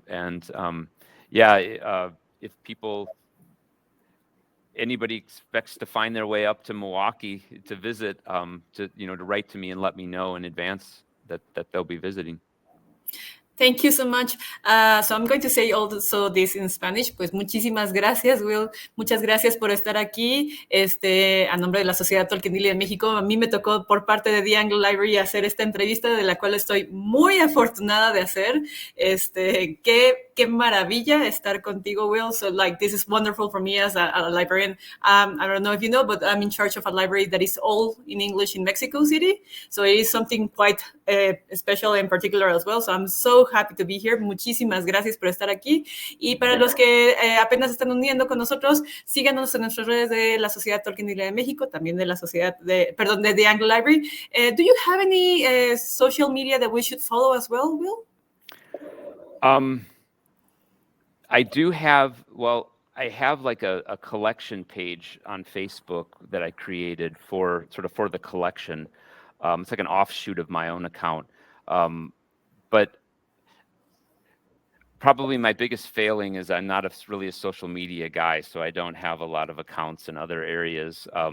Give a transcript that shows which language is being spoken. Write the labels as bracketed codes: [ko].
[en] And if anybody expects to find their way up to Milwaukee to visit, to write to me and let me know in advance that they'll be visiting. Thank you so much. So I'm going to say also this in Spanish. [es] Pues muchísimas gracias, Will. Muchas gracias por estar aquí. A nombre de la Sociedad Tolkienili de México, a mí me tocó por parte de The Anglo Library hacer esta entrevista, de la cual estoy muy afortunada de hacer. Qué maravilla estar contigo, Will. [en] So this is wonderful for me as a librarian. I don't know if you know, but I'm in charge of a library that is all in English in Mexico City. So it is something quite special in particular as well. So I'm so happy to be here. [es] Muchísimas gracias por estar aquí. Y para los que apenas están uniendo con nosotros, síganos en nuestras redes de la Sociedad Tolkieniana de México, también de la de the Anglo Library. [en] Do you have any social media that we should follow as well, Will? I do have, I have like a collection page on Facebook that I created for the collection. It's like an offshoot of my own account. But probably my biggest failing is I'm not really a social media guy, so I don't have a lot of accounts in other areas.